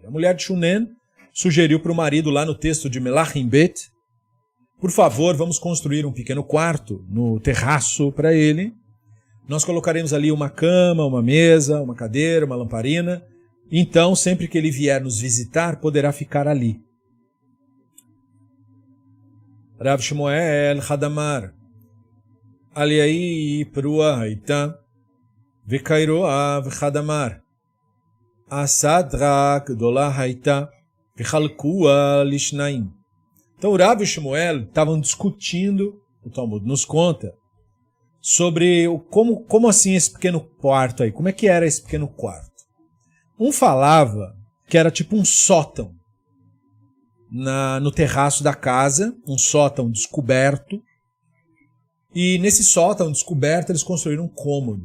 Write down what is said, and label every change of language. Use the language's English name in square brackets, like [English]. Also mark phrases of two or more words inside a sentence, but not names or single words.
[Portuguese] A mulher de Shunem sugeriu para o marido lá no texto de Melachim Bet, por favor, vamos construir um pequeno quarto no terraço para ele. Nós colocaremos ali uma cama, uma mesa, uma cadeira, uma lamparina. Então, sempre que ele vier nos visitar, poderá ficar ali. [Aramaic] Rav Shmuel Hadamar Aliai Prua Haita Vekairoa Hadamar Asadra Gdola Haita Vechalkua Lishnaim. [Portuguese] Então, o Rav e o Shmuel estavam discutindo, o Talmud nos conta, sobre como assim esse pequeno quarto aí, como é que era esse pequeno quarto. Um falava que era tipo um sótão no terraço da casa, um sótão descoberto, e nesse sótão descoberto eles construíram um cômodo.